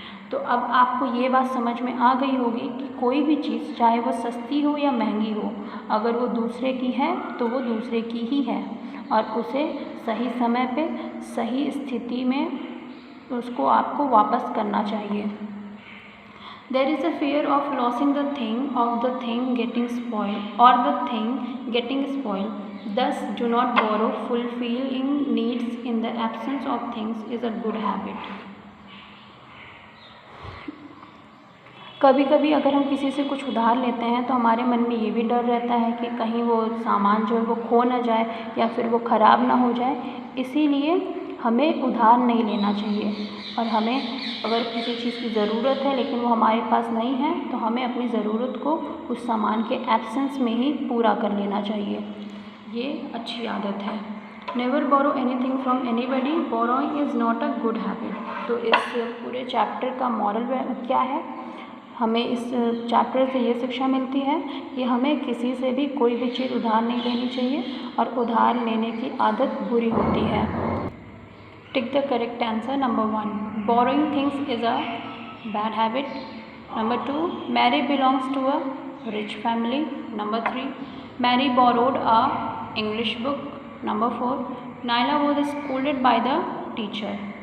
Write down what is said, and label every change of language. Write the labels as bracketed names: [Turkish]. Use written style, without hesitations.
[Hindi] तो अब आपको ये बात समझ में आ गई होगी कि कोई भी चीज़ चाहे वो सस्ती हो या महंगी हो, अगर वो दूसरे की है तो वो दूसरे की ही है और उसे सही समय पे सही स्थिति में उसको आपको वापस करना चाहिए। [English] There is a fear of losing the thing getting spoiled or the thing getting spoiled. Thus, do not borrow. Fulfilling needs in the absence of things is a good habit. [Hindi] कभी कभी अगर हम किसी से कुछ उधार लेते हैं तो हमारे मन में ये भी डर रहता है कि कहीं वो सामान जो है वो खो ना जाए या फिर वो ख़राब ना हो जाए, इसीलिए हमें उधार नहीं लेना चाहिए। और हमें अगर किसी चीज़ की ज़रूरत है लेकिन वो हमारे पास नहीं है तो हमें अपनी ज़रूरत को उस सामान के एब्सेंस में ही पूरा कर लेना चाहिए, ये अच्छी आदत है। [English] Never borrow anything from anybody, borrowing is not a good habit. [Hindi] तो इस पूरे चैप्टर का मॉरल क्या है, हमें इस चैप्टर से ये शिक्षा मिलती है कि हमें किसी से भी कोई भी चीज़ उधार नहीं लेनी चाहिए और उधार लेने की आदत बुरी होती है। [English] Tick the correct answer. Number 1, borrowing things is a bad habit. Number 2, Mary belongs to a rich family. Number 3, Mary borrowed a English book. Number 4, Naila was scolded by the teacher.